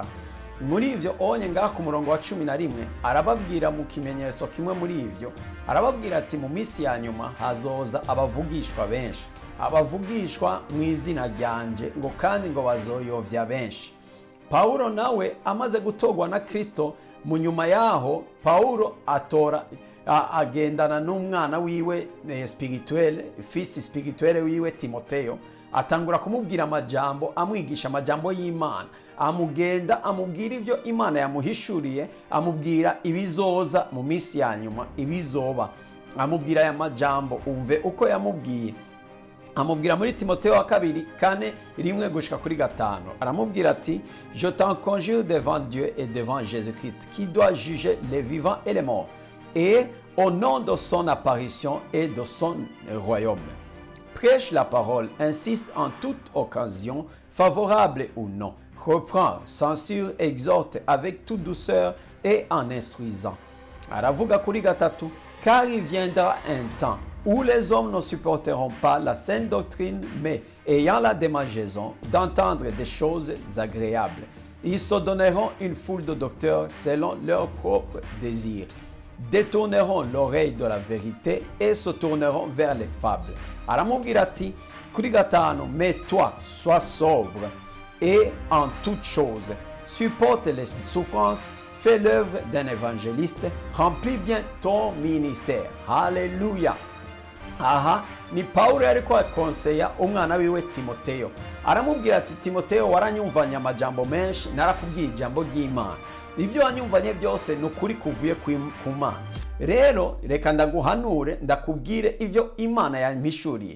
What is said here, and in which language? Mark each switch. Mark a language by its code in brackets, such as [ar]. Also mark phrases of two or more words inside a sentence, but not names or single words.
[rn] Muri ivyo onye ngaha ku murongo wa 11 arababwira mu kimenyetso kimwe muri ivyo arababwira ati mu misi ya nyuma hazoza abavugishwa benshi, abavugishwa mu izina ryanje ngo kandi ngo bazoyovya benshi. Paulo nawe amaze gutogwa na Kristo mu nyuma yaho Paulo agendana n'umwana wiwe [fr] spirituel, fils spirituel [rn] wiwe Timotheo, atangura kumubwira amajambo, amwigisha amajambo y'Imana, amubwira ivyo Imana yamuhishuriye, amubwira ibizoza mu misi ya nyuma, ibizoba, amubwira aya majambo umve uko yamubwiye. Amubwira muri Timotheo wa 2:1-5 aramubwira ati [fr] je t'en conjure devant Dieu et devant Jésus-Christ qui doit juger les vivants et les morts et au nom de son apparition et de son royaume. Prêche la parole, insiste en toute occasion, favorable ou non. Reprend, censure, exhorte avec toute douceur et en instruisant. [rn] Aravuga kuri gatatu, [fr] car il viendra un temps où les hommes ne supporteront pas la saine doctrine, mais ayant la démangeaison d'entendre des choses agréables. Ils se donneront une foule de docteurs selon leurs propres désirs, détourneront l'oreille de la vérité et se tourneront vers les fables. [rn] Aramubwira ati kuri gatanu, [fr] mais toi, sois sobre et en toutes choses, supporte les souffrances, fais l'œuvre d'un évangéliste, remplis bien ton ministère. Alléluia. [rn] Aha ni Paulo yariko akonseya umwana wiwe Timotheo. Aramubwira ati Timotheo, waranyumvanye amajambo menshi, narakubwiye ijambo ry'Imana. Ivyo wanyumvanye byose nukuri kuvuye ku Mana. Rero reka ndaguhanure ndakubwire ivyo Imana yampishuriye.